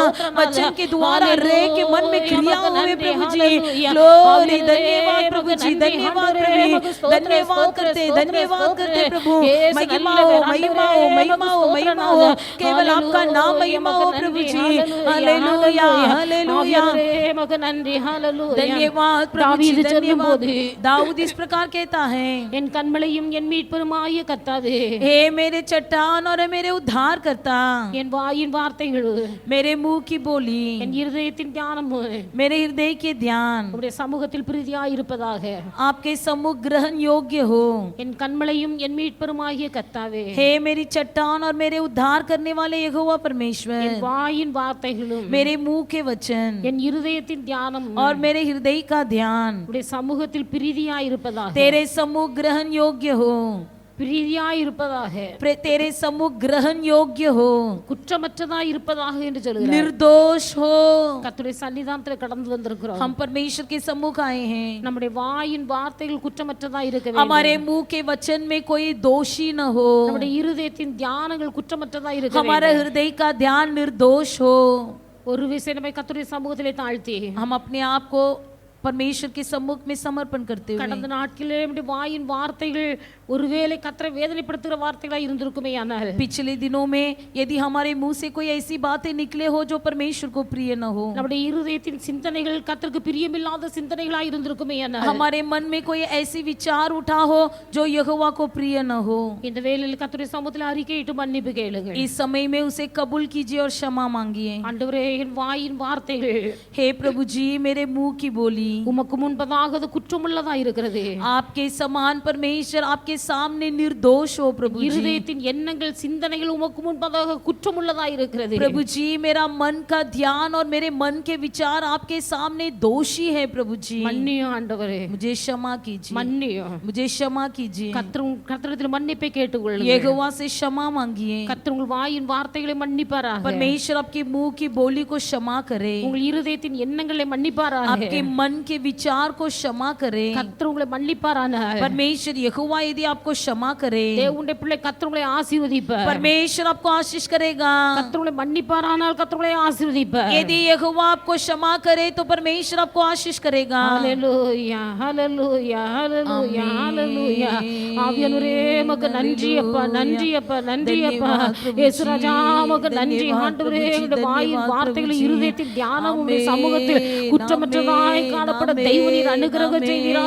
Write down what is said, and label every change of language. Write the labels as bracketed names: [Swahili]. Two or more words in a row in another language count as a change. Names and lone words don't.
[Hindi] वचन के द्वारा रे के मन में क्रिया हुए प्रभु जी। ग्लोरी, धन्यवाद प्रभु जी, धन्यवाद प्रभु, धन्यवाद करते प्रभु। महिमा हो महिमा हो महिमा हो महिमा हो, केवल आपका नाम महिमा हो प्रभु जी। हालेलुया हालेलुया। [Tamil] உமக்கு நன்றி, ஹalleluya। [Hindi] धन्यवाद प्रभु जी, [Tamil] தாவீது [Hindi] धन्यवाद। [Tamil] சொல்லும்போது, [Hindi] दाऊद इस प्रकार कहता है, [Tamil] என் கண்மலையும் என் மீட்பருமாகிய கர்த்தாவே, [Hindi] हे मेरे चट्टान और मेरे उद्धार करता, [Tamil] என் வாயின் வார்த்தைகள், [Hindi] मेरे मुंह की बोली, [Tamil] என் இருதயத்தின் ஞானம் [Hindi] मेरे हृदय के ध्यान [Tamil] உம்முடைய சமூகத்தில் பிரீதியாய் இருப்பதாக। [Hindi] आपके सम्मुख ग्रहण योग्य हो। [Tamil] என் கண்மலையும் என் மீட்பருமாகிய கர்த்தாவே, [Hindi] हे मेरी चट्टान और मेरे उद्धार करने वाले यहोवा [Tamil] என் [Hindi] परमेश्वर, [Tamil] வாயின் வார்த்தைகளும் [Hindi] मेरे मुंह के वचन [Tamil] என் இருதயத்தின் ஞானம் [Hindi] और मेरे हृदय का ध्यान [Tamil] உம்முடைய சமூகத்தில் பிரீதியாய் இருப்பதாக। [Hindi] तेरे सम्मुख ग्रहण योग्य हो, [Tamil] பிரீதியாய் இருப்பதாக, [Hindi] तेरे सम्मुख ग्रहण योग्य हो, [Tamil] குற்றமற்றதாய் இருப்பதாக என்று சொல்கிறார்। [Hindi] निर्दोष हो। [Tamil] கர்த்தருடைய சன்னிதானத்தில் கடந்து வந்திருக்கிறோம்। [Hindi] हम परमेश्वर के सम्मुख आए हैं। [Tamil] நம்முடைய வாயின் வார்த்தைகள் குற்றமற்றதாய் இருக்க வேண்டும்। [Hindi] हमारे मुंह के वचन में कोई दोषी न हो, [Tamil] நம்முடைய இருதயத்தின் தியானங்கள் குற்றமற்றதாய் இருக்க [Hindi] हमारा [Tamil] வேண்டும்। [Hindi] हृदय का ध्यान निर्दोष हो। [Tamil] ஒரு விசை நம்மை கர்த்தருடைய சமூகத்திலே தாழ்த்தி [Hindi] हम अपने आप को परमेश्वर के सम्मुख में समर्पण करते हुए, [Tamil] கடந்த நாட்களிலே நம்முடைய வாயின் வார்த்தைகள் ஒருவேளை கர்த்தரை வேதனைப்படுத்துகிற வார்த்தைகளா இருந்திருக்குமே ஆனால், [Hindi] पिछले दिनों में यदि हमारे मुंह से कोई ऐसी बातें निकले हो जो परमेश्वर को प्रिय न हो, [Tamil] நம்முடைய இருதயத்தின் சிந்தனைகள் கர்த்தருக்கு பிரியமில்லாத சிந்தனைகளா இருந்திருக்குமே ஆனால், [Hindi] हमारे मन में कोई ऐसी विचार उठा हो जो यहोवा को प्रिय न हो, [Tamil] இந்த வேளையில் கர்த்தருடைய சமூகத்தில் அறிக்கையிட்டு மன்னிப்பு கேளுங்கள்। [Hindi] इस समय में उसे कबूल कीजिए और क्षमा मांगिए। [Tamil] ஆண்டவரே என் வாயின் வார்த்தைகள், [Hindi] हे प्रभु जी मेरे मुंह की बोली [Tamil] உமக்கு முன்பதாக அது குற்றமுள்ளதா இருக்கிறது। [Hindi] आपके समान परमेश्वर, आपके सामने निर्दोष हो प्रभु जी। [Tamil] இருதயத்தின் எண்ணங்கள் சிந்தனைகள் உமக்கு முன்பதாக குற்றமுள்ளதாய் இருக்கிறது [Hindi] प्रभु जी मेरा मन का ध्यान और मेरे मन के विचार आपके सामने दोषी है प्रभु जी। [Tamil] மன்னியும் ஆண்டவரே, [Hindi] मुझे क्षमा कीजिए, [Tamil] மன்னியும். [Hindi] मुझे क्षमा कीजिए। [Tamil] கர்த்தரிடத்தில் மன்னிப்பை கேட்டுக்கொள்ளுங்கள். [Hindi] यहोवा से क्षमा मांगिए। [Tamil] கர்த்தர் உங்கள் வாயின் வார்த்தைகளை மன்னிப்பாராக. [Hindi] परमेश्वर आपके मुंह की बोली को क्षमा करे, [Tamil] உங்கள் இருதயத்தின் எண்ணங்களை மன்னிப்பாராக. [Hindi] आपके मन के विचार को क्षमा करे। [Tamil] கர்த்தர் உங்களை மன்னிப்பாராக. [Hindi] परमेश्वर यहोवा यदि आपको क्षमा करे, [Tamil] தேவனுடைய பிள்ளை கர்த்தர் உங்களை ஆசீர்வதிப்பார். [Hindi] परमेश्वर आपको आशीष करेगा। [Tamil] கர்த்தர் உங்களை மன்னிப்பாரானால் கர்த்தர் உங்களை ஆசீர்வதிப்பார். [Hindi] यदि यहोवा आपको क्षमा करे तो परमेश्वर आपको आशीष करेगा। [Tamil] ஹalleluya ஹalleluya ஹalleluya ஹalleluya. ஆவியானவரே உமக்கு நன்றி அப்பா, நன்றி அப்பா, நன்றி அப்பா. இயேசு ராஜா உமக்கு நன்றி ஆண்டவரே. உம்முடைய வாயின் வார்த்தைகளை இருதயத்தில் தியானம் உம்முடைய சமூகத்தில் குற்றமற்றதாய் காணப்பட தெய்வ நீர் அனுகிரகம் செய்வீராக.